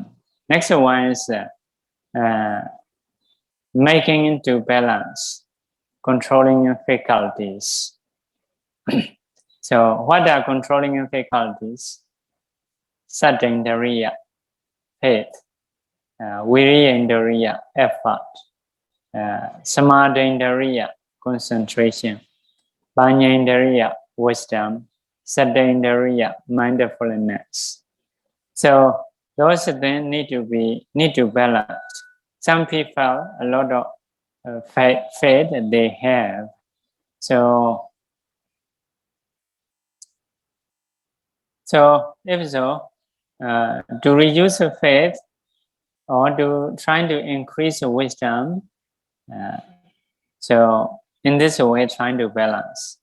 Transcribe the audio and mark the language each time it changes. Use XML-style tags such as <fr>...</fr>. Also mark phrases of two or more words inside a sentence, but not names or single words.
<en>Next one is making into balance, controlling faculties. So what are controlling faculties? Saddha-indriya, faith, viriya-indriya, effort, samadhi-indriya, concentration, Paññā-indriya, wisdom, Saddha-indriya, mindfulness. So those things need to balance. Some people, a lot of faith they have. So if so, to reduce faith or to try to increase wisdom, so in this way, trying to balance.</en>